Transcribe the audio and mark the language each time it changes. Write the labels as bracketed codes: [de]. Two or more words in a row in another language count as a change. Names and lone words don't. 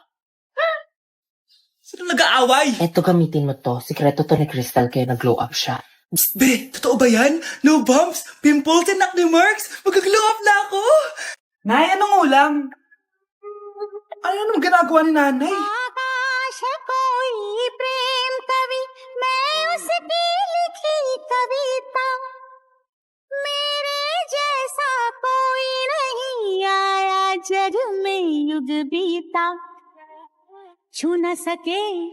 [tl] Sino nag-aaway? Eto, gamitin mo to. Sikreto to ni Crystal kaya nag-glow up siya. Psst, be, totoo ba yan? [en] No bumps, pimples, and acne marks? [tl] Mag-glow up na ako! Nay, anong ulam? Ano naman ginagawa ni nanay? [hi] आकाश कोई प्रेम कवि मैं उसकी लिखी कविता मेरे जैसा कोई नहीं आया जग में युग बीता छू न सके